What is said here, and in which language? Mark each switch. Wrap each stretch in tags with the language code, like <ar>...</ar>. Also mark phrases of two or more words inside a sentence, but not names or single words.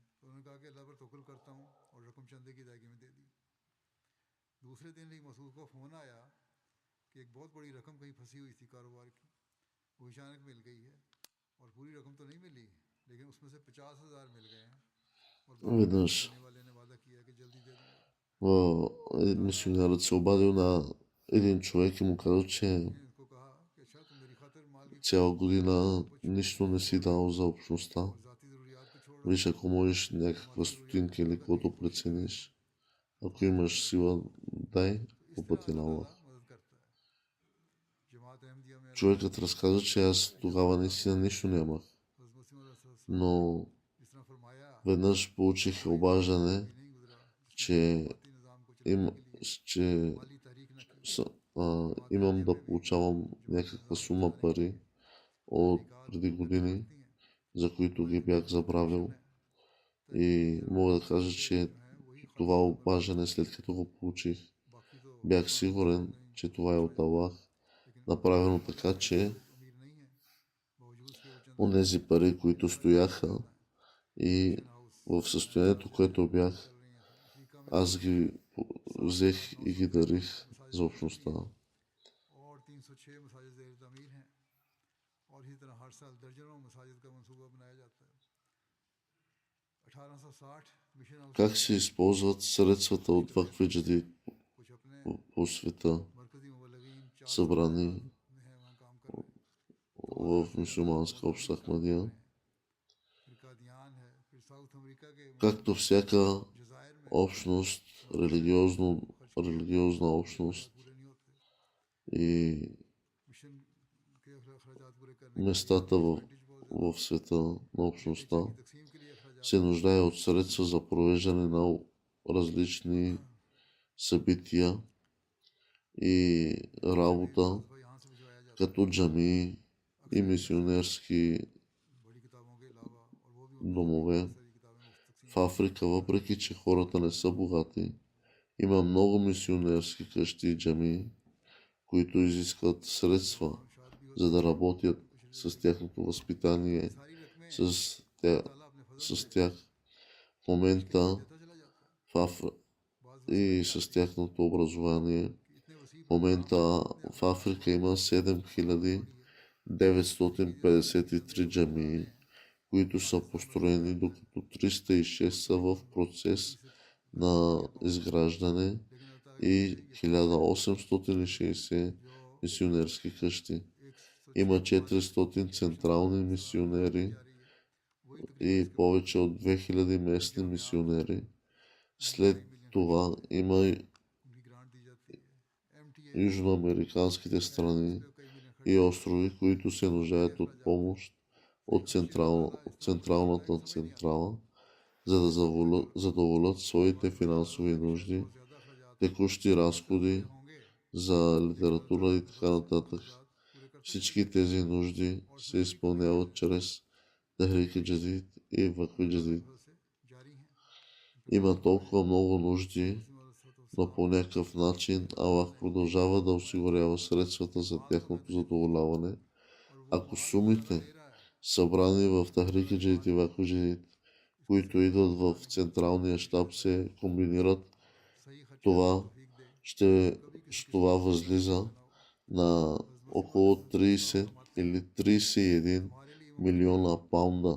<ur>تو انہوں نے کہا کہ اللہ پر توکل کرتا ہوں اور رقم چندے کی ادائیگی میں دے دی. دوسرے دن ایک مسعود کو فون آیا کہ ایک بہت بڑی رقم کہیں پھنسی ہوئی تھی کاروبار کی، وہ اچانک مل گئی ہے اور پوری رقم تو نہیں ملی لیکن اس میں سے 50,000 مل گئے ہیں اور باقی</ur> <bg>Веднъж</bg> <ur>دینے والے نے وعدہ کیا کہ جلدی دے دوں گا.</ur> <bg>мисионерът се обадил на един човек и му казал, че</bg> <ur>ان کو کہا کہ اچھا تم میری خاطر مال کی</ur> <bg>цяла година нищо не си дал за общността.</bg> <ur>اور ذاتی ضروریات کو چھوڑو,</ur> <bg>Виж, ако можеш някаква стотинка или каквото прецениш, ако имаш сила, дай</bg> <ur>इस</ur> <bg>по</bg> <ur>तरह</ur> <bg>пътя на</bg> <ur>अल्लाह</ur> <bg>Аллах.</bg> <ur>ताला مدد کرتا ہے۔ جماعت احمدیہ میں</ur> <bg>Човекът разказа, че аз тогава наистина нищо нямах,</bg> <ur>حضرت مسیح موعود</ur> <bg>но</bg> <ur>اس طرح فرمایا</ur> <bg>веднъж получих обаждане,</bg> <ur>بھی نہیں گزرا</ur> <bg>че,</bg> <ur>جماعتی نظام کو</ur> <bg>им,</bg> <ur>چلانے کے لیے</ur> <bg>че</bg> <ur>مالی تحریک نہ کی.</ur> <bg>имам да получавам някаква сума пари от преди години, за които ги бях забравил. И мога да кажа, че това обаждане, след като го получих,</bg> <ur>باقی تو</ur> <bg>бях сигурен, че това е от Аллах, направено така, че</bg> <ur>امیر نہیں ہے، باوجود اس کے وہ چند</ur> <bg>онези пари, които стояха и в състоянието, което бях,</bg> <ur>چل رہی ہیں۔ افریقہ میں</ur> <bg>аз ги взех и ги дарих за общността.</bg> <ur>اور 306 مساجد زیر تعمیر ہیں اور اسی طرح ہر سال درجنوں مساجد کا منصوبہ بنایا جاتا ہے. 1860 مشن ہاؤس</ur> <bg>Как се използват средствата от Вакф Джадид</bg> <ur>کچھ اپنے</ur> <bg>по света,</bg> <ur>مرکزی مبلغین 400</ur> <bg>събрани</bg> <ur>ہیں وہاں کام کر رہے ہیں.</ur> <bg>в мюсюлманска общност Ахмадия?</bg> <ur>پھر قادیان ہے، پھر ساؤتھ امریکہ کے</ur> <bg>Както всяка</bg> <ur>جزائر میں</ur> <bg>общност, религиозна общност</bg> <ur>پورے نہیں ہوتے.</ur> <bg>и</bg> <ur>مشن کے اخراجات پورے کرنے</ur> <bg>местата в света на общността</bg> <ur>تقسیم کے لیے اخراجات</ur> <bg>се нуждае от средства за провеждане на различни събития и работа,</bg> <ur>یہاں سے بھجوایا جاتا</ur> <bg>като джамии и мисионерски</bg> <ur>بڑی کتابوں کے علاوہ، اور وہ بھی</ur> <bg>домове.</bg> <ur>ساری کتابیں مفت</ur> <bg>В Африка, въпреки че хората не са богати, има много мисионерски къщи и джамии, които изискват средства, за да работят с тяхното възпитание,</bg> <ur>ساری رقمیں</ur> <bg>с тях.</bg> <ur>تعالیٰ اپنے فضل</ur> <bg>С тях. В момента</bg> <ur>دیتا چلا جاتا ہے.</ur> <bg>и с тяхното образование.</bg> <ur>اتنے وسیع</ur> <bg>В момента в Африка има 7953 джамии, които са построени, докато 306 са в процес на изграждане и 1860 мисионерски къщи. Има 400 централни мисионери и повече от 2000 местни мисионери. След това има</bg> <ur>ان کی گرانٹ دی جاتی ہے۔ MTA</ur> <bg>южноамериканските страни и острови, които се нуждаят от помощ от централната централа, за да задоволят своите финансови нужди, текущи разходи за литература и така нататък. Всички тези нужди се изпълняват чрез Тахрик Джадид и Вакф Джадид.</bg> <ur>جاری ہیں.</ur> <bg>Има толкова много нужди, но по някакъв начин Аллах продължава да осигурява средствата за тяхното задоволяване. Ако сумите, събрани в Тахрик Джадид и Вакф Джадид, които идват в централния щаб, се комбинират, това това възлиза на около 30 или 31 милиона паунда.</bg>